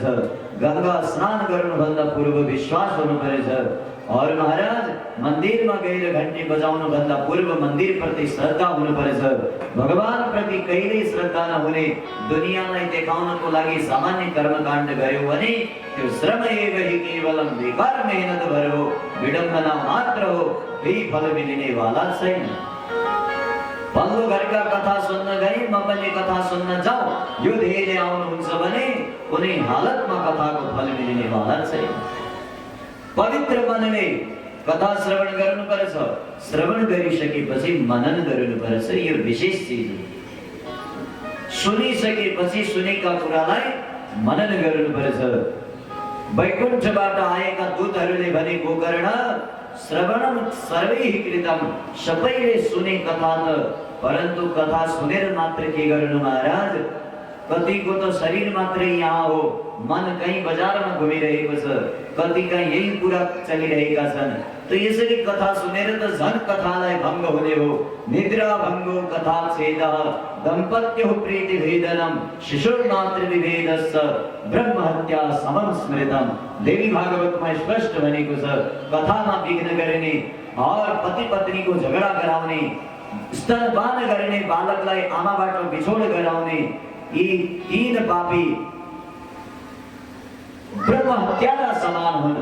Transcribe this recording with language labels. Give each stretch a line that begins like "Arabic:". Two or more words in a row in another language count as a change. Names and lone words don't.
Nepali: गंगा स्नान गर्नुभन्दा पूर्व विश्वास हुनुपर्छ। और महाराज मन्दिरमा गएर घण्टी बजाउनु भन्दा पूर्व मन्दिर प्रति श्रद्धा हुनुपर्छ। भगवान प्रति कहिल्यै श्रद्धा नहुने, दुनियाँलाई देखाउनको लागि सामान्य कर्मकाण्ड गर्यो भने त्यो
Sanskrit: श्रम एव हि केवलम
Nepali: बेकार मेहनत भर हो, विडम्बना मात्र हो, केही फल मिल्नेवाला छैन। पल्लो घरका कथा सुन्न गए म पनि कथा सुन्न जाऊ, यो ध्येयले आउनुहुन्छ भने कुनै हालतमा कथाको फल मिल्नेवाला छैन। पवित्र मनले कथा श्रवण गर्नुपर्छ। श्रवण गरिसकेपछि मनन गर्नुपर्छ, यो विशेष चीज हो। सुनिसकेपछि सुनेका कुरालाई मनन गर्नुपर्छ। वैकुण्ठबाट आएका दूतहरूले भने गोकर्ण
Sanskrit: श्रवणम सर्वैः कृतम,
Nepali: सबैले सुने कथा त, परन्तु कथा सुनेर मात्र के गर्नु महाराज? कतिको त शरीर मात्रै यहाँ हो, मन कहीं बजारमा घुमिरहेको छ, कतिका यही कुरा चलिरहेका छन्। तो यसरी कथा सुनेर त झन् कथालाई भङ्ग हुने हो।
Sanskrit: निद्रा भङ्गो कथा छेदः दम्पत्यो प्रीति भेदनम शिशुर्मातृ विभेदस्स ब्रह्म हत्या समम स्मृतम।
Nepali: देवी भागवतमा स्पष्ट भनेको छ, कथामा विघ्न गर्ने और पति पत्नीको झगडा गराउने, स्तनपान गर्ने, बालकलाई आमाबाट बिछोड गराउने, यी तीन पापी ब्रह्म हत्याका समान हुन्।